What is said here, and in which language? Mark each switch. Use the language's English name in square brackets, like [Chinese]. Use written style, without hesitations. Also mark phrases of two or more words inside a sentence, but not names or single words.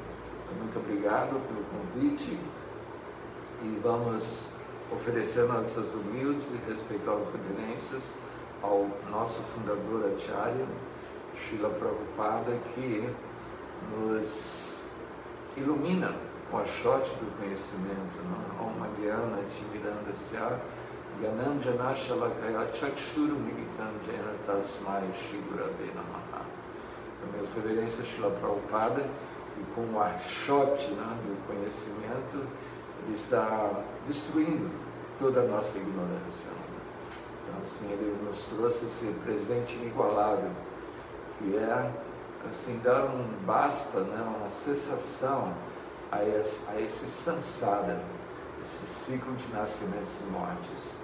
[Portuguese] Muito obrigado pelo convite e vamos oferecer nossas humildes e respeitosas reverências ao nosso fundador Acharya, Srila Prabhupada, que nos ilumina com a shot do conhecimento. [Sanskrit] Om Gyana Timirandasya Gyananjana Shalakaya Chakshuru Militam Jena Tasmai Shri Gurave Namaha. [Portuguese] Então, minhas reverências, Srila Prabhupada, que com o archote do conhecimento, ele está destruindo toda a nossa ignorância. Então, assim, ele nos trouxe esse presente inigualável, que é, assim, dar um basta, uma cessação a esse samsara, esse ciclo de nascimentos e mortes.